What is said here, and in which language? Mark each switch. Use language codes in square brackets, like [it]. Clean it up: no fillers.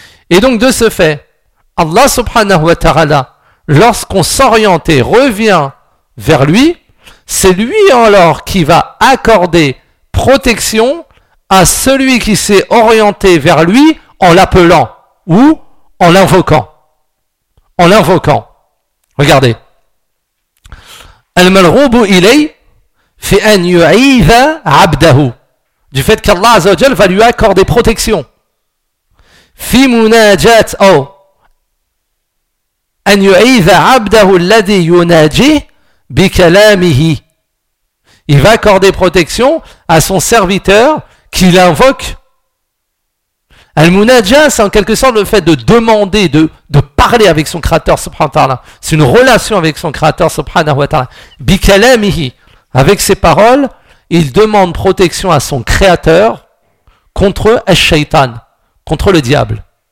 [fr] Et donc de ce fait, Allah subhanahu wa ta'ala, lorsqu'on s'oriente et revient vers lui, c'est lui alors qui va accorder protection à celui qui s'est orienté vers lui en l'appelant ou en l'invoquant. En l'invoquant. Regardez. [ar] المرغوب إليه في أن يعيذ عبده. [fr] Du fait qu'Allah Azza wa Jal va lui accorder protection. [ar] في مناجات أو أن يعيذ عبده الذي يناجيه بكلامه. [fr] Il va accorder protection à son serviteur qui l'invoque. Al-Munaja, c'est en quelque sorte le fait de demander, de parler avec son créateur, subhanahu wa ta'ala. C'est une relation avec son créateur, subhanahu wa ta'ala. Bikalamihi, avec ses paroles, il demande protection à son créateur contre al-Shaytan, contre le diable.